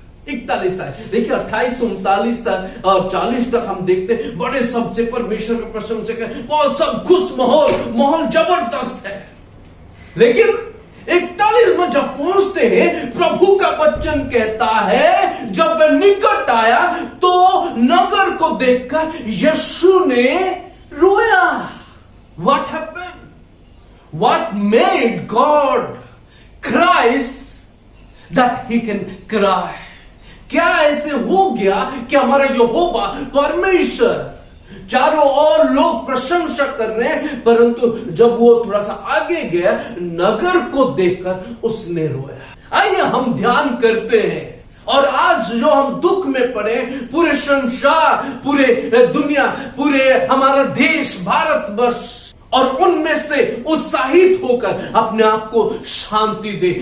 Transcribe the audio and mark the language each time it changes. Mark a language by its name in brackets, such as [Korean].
[Hindi] 41 आए, देखिए 28 से 39 तक और 40 तक हम देखते बड़े शब्द से परमेश्वर का प्रशंसा कर, बहुत सब खुश माहौल जबरदस्त है। लेकिन 41 में जब पहुंचते हैं, प्रभु का वचन कहता है जब वह निकट आया तो नगर को देखकर यीशु ने रोया। [English] What happened? What made God Christ that he can cry? [Hindi] क्या ऐसे हो गया कि हमारा यहोवा परमेश्वर, चारों ओर लोग प्रशंसा कर रहे हैं, परंतु जब वो थोड़ा सा आगे गया नगर को देखकर उसने रोया। आइए हम ध्यान करते हैं, और आज जो हम दुख में पड़े, पूरे संसार, पूरे दुनिया, पूरे हमारा देश भारतवर्ष, और उनमें से उत्साहित होकर अपने आप को शांति दे।